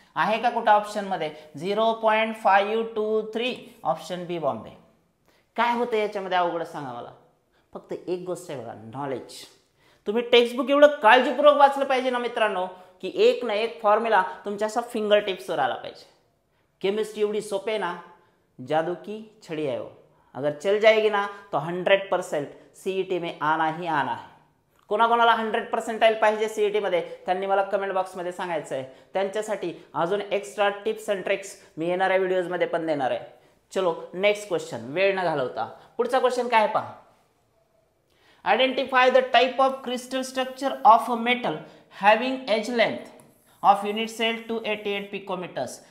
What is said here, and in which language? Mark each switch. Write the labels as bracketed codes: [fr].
[mr] आहे का कुठं ऑप्शन मध्ये 0.523 ऑप्शन बी बॉम्बे. काय होतं याच्यामध्ये अवघड सांगा मला. फक्त एक गोष्ट आहे बघा, नॉलेज. तुम्ही टेक्स्टबुक एवढं काळजीपूर्वक वाचलं पाहिजे ना मित्रांनो, की एक ना एक फॉर्म्युला तुमच्या असा फिंगर टिप्सवर आला पाहिजे. केमिस्ट्री एवढी सोपे ना, [hi] जादू की छड़ी है वो. अगर चल जाएगी ना तो 100% सीईटी में आना ही आना है. [mr] कोणाकोणाला 100% पाहिजे सीईटी मध्ये त्यांनी मला कमेंट बॉक्समध्ये सांगायचं आहे. त्यांच्यासाठी अजून एक्स्ट्रा टिप्स अँड ट्रिक्स मी येणाऱ्या व्हिडिओजमध्ये पण देणार आहे. चलो नेक्स्ट क्वेश्चन, वेळ न घालवता पुढचा क्वेश्चन काय आहे पहा. [en] Identify the type of crystal structure of a metal having edge length of unit cell 288 picometres.